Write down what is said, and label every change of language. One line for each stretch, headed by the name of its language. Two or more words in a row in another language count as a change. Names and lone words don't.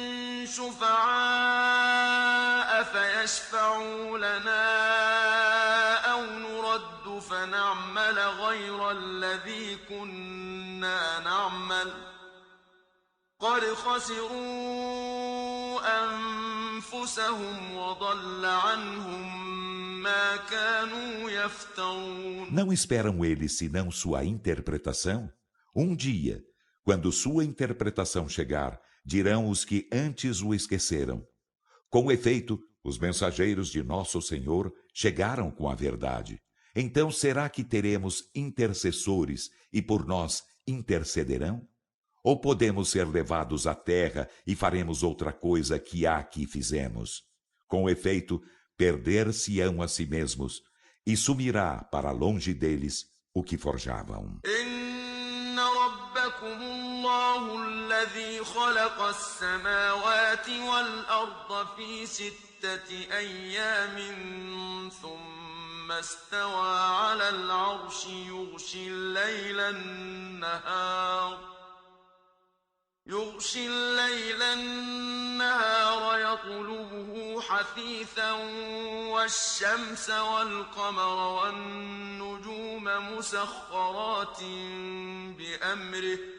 Arabic: شفعاء فيشفعوا لنا أو نرد فنعمل غير الذي كنا نعمل قد خسروا أنفسهم وضل عنهم ما كانوا يفترون.
Portuguese: Não esperam eles senão sua interpretação? Um dia, quando sua interpretação chegar, dirão os que antes o esqueceram: Com efeito, Os mensageiros de nosso Senhor chegaram com a verdade. Então será que teremos intercessores e por nós intercederão? Ou podemos ser levados à terra e faremos outra coisa que há que fizemos? Com efeito, perder-se-ão a si mesmos, e sumirá para longe deles o que forjavam.
Arabic: إن ربكم الله الذي خلق السماوات والأرض في 6 أيام ثم استوى على العرش يغشي الليل النهار يطلبه حثيثا والشمس والقمر والنجوم مسخرات بأمره